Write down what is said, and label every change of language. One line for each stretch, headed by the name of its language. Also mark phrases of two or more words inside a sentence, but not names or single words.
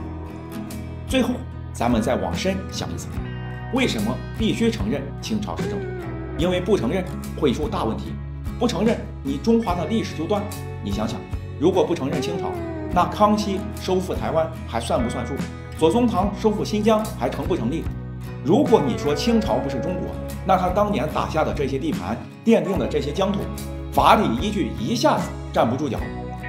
Chinese: 最後，咱們再往深想一想，為什麼必須承認清朝是正統？因為不承認會出大問題，不承認你中華的歷史就斷。你想想，如果不承認清朝，那康熙收復台灣還算不算數？左宗棠收復新疆還成不成立？如果你說清朝不是中國，那他當年打下的這些地盤，奠定的這些疆土，法理依據一下子站不住腳。